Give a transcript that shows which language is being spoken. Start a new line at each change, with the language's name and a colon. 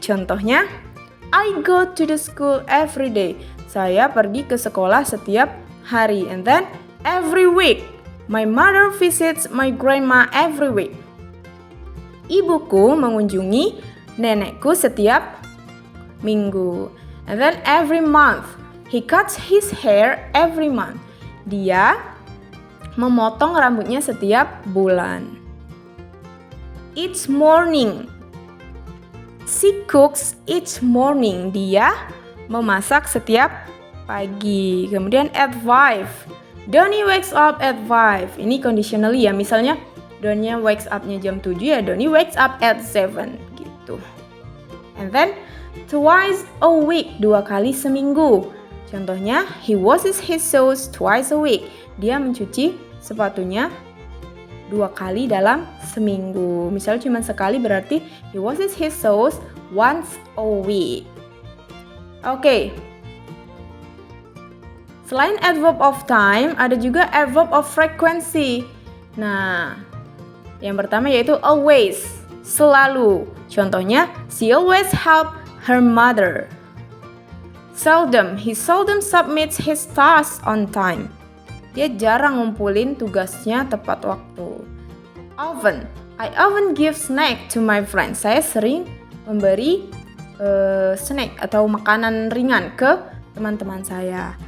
English: Contohnya, I go to the school every day.
Indonesian: Saya pergi ke sekolah setiap hari.
English: And then, every week. My mother visits my grandma every week.
Indonesian: Ibuku mengunjungi nenekku setiap minggu.
English: And then, every month. He cuts his hair every month.
Indonesian: Dia memotong rambutnya setiap bulan.
English: Each morning. She cooks each morning.
Indonesian: Dia memasak setiap pagi. Kemudian
English: at 5. Donnie wakes up at 5. Ini conditionally ya.
Indonesian: Misalnya
English: Donnie wakes up-nya
Indonesian: jam 7 ya.
English: Donnie wakes up at 7 gitu. And then twice a week.
Indonesian: 2 kali seminggu. Contohnya,
English: he washes his shoes twice a week.
Indonesian: Dia mencuci sepatunya 2 kali dalam seminggu. Misalnya cuma sekali, berarti
English: he washes his shoes once a week. Oke.
Indonesian: Selain adverb of time, ada juga adverb of frequency. Nah, yang pertama yaitu always, selalu. Contohnya,
English: she always help her mother. Seldom, he seldom submits his tasks on time.
Indonesian: Dia jarang ngumpulin tugasnya tepat waktu.
English: Often, I often give snack to my friends.
Indonesian: Saya sering memberi snack atau makanan ringan ke teman-teman saya.